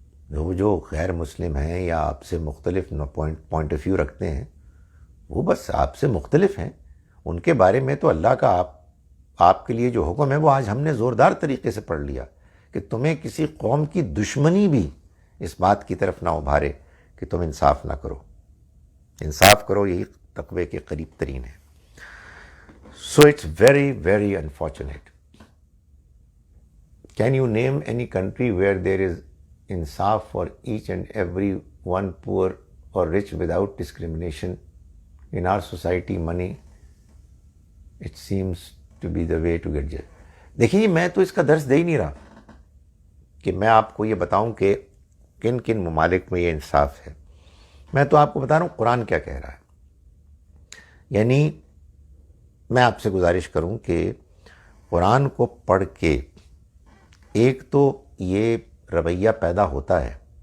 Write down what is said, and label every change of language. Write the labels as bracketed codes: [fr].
[ur] وہ جو غیر مسلم ہیں یا آپ سے مختلف پوائنٹ آف ویو رکھتے ہیں، وہ بس آپ سے مختلف ہیں، ان کے بارے میں تو اللہ کا آپ کے لیے جو حکم ہے وہ آج ہم نے زوردار طریقے سے پڑھ لیا کہ تمہیں کسی قوم کی دشمنی بھی اس بات کی طرف نہ ابھارے کہ تم انصاف نہ کرو۔ انصاف کرو، یہی تقوی کے قریب ترین ہے۔ [en] So it's very, very unfortunate. Can you name any country where there is insaf for each and every one, poor or rich, without discrimination? In our society, money, it seems to be the way to get judged. [ur] دیکھیے، میں تو اس کا درس دے ہی نہیں رہا کہ میں آپ کو یہ بتاؤں کہ کن کن ممالک میں یہ انصاف ہے۔ میں تو آپ کو بتا رہا ہوں قرآن کیا کہہ رہا ہے۔ یعنی میں آپ سے گزارش کروں کہ قرآن کو پڑھ کے ایک تو یہ رویہ پیدا ہوتا ہے،